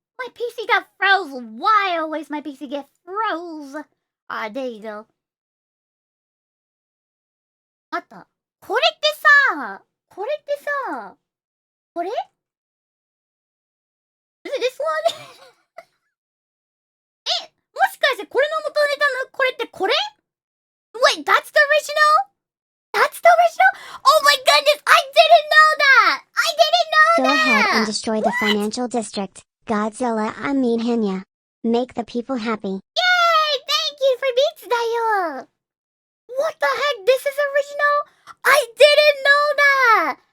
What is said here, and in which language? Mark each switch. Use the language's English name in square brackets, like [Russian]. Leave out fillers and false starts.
[English] My PC got froze. Why always my PC get froze? Ah, there you go. [Japanese] あった。これってさ、これ [English] Is it this one? [Japanese] え、もしかしてこれの元ネタのこれってこれ [English] Wait, that's the original? That's the original? Oh my goodness, I didn't know that! I didn't know Go that! ahead and destroy the financial district, Godzilla. I mean Henya. Make the people happy. Yay! Thank you for beats だよ! What the heck? This is original? I didn't know that!